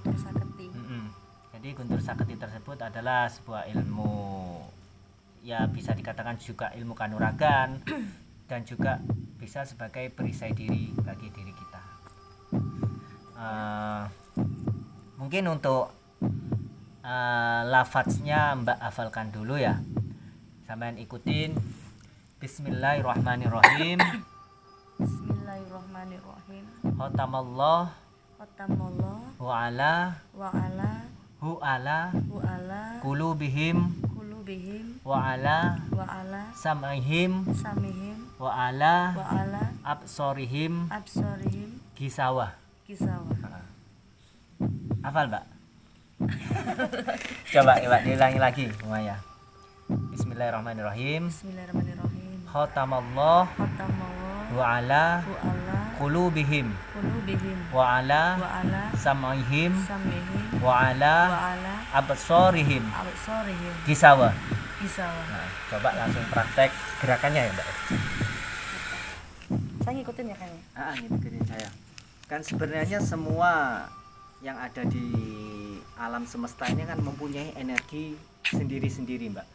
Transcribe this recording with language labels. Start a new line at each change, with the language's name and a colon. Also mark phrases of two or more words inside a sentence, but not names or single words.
Indonesian: Jadi Guntur Saketi tersebut adalah sebuah ilmu, ya bisa dikatakan juga ilmu kanuragan dan juga bisa sebagai perisai diri bagi diri kita. Mungkin untuk lafadznya Mbak hafalkan dulu ya, sampean ikutin.
Arabic: بسم الله الرحمن الرحيم. بسم الله الرحمن الرحيم. Khotamallah wa ala ala qulubihim qulubihim وعلى سمعهم وعلى أبصارهم غشاوة.
Indonesian: Hafal Mbak? Coba diulangi lagi semuanya.
Arabic: بسم الله الرحمن الرحيم. ختم الله وعلى قلوبهم وعلى سمعهم وعلى أبصارهم غشاوة.
Indonesian: Nah, coba langsung praktek gerakannya ya Mbak. Saya ngikutin ya kan? Ngikutin saya. Kan sebenarnya semua yang ada di alam semesta ini kan mempunyai energi sendiri-sendiri Mbak.